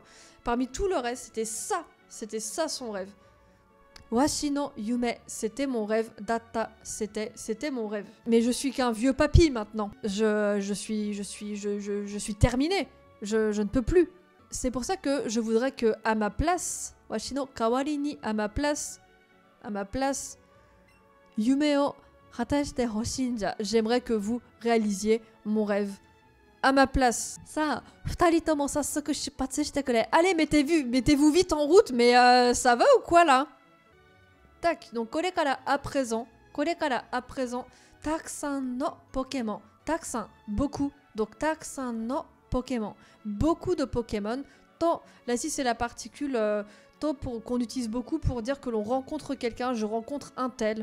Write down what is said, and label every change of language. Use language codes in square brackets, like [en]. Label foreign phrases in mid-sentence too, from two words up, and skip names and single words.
[fr] Parmi tout le reste, c'était ça son rêve. [ja] わしの夢, [fr] c'était mon rêve. Datta, c'était mon rêve. Mais je suis qu'un vieux papy maintenant. Je suis terminé. Je ne peux plus. C'est pour ça que je voudrais que à ma place, [ja] わしの代わりに, [fr] à ma place, [ja] 夢を果たしてほしんじゃ, [fr] j'aimerais que vous réalisiez mon rêve à ma place. Ça, [ja] 二人とも早速出発してくれ. [fr] Allez, mettez-vous vite en route, mais ça va ou quoi là? Tac, donc korekara à présent, [ja] たくさんのポケモン, [fr] takusan, beaucoup, donc [ja] たくさんのポケモン, [fr] beaucoup de Pokémon. To, là ici c'est la particule to qu'on utilise beaucoup pour dire que l'on rencontre quelqu'un, je rencontre un tel.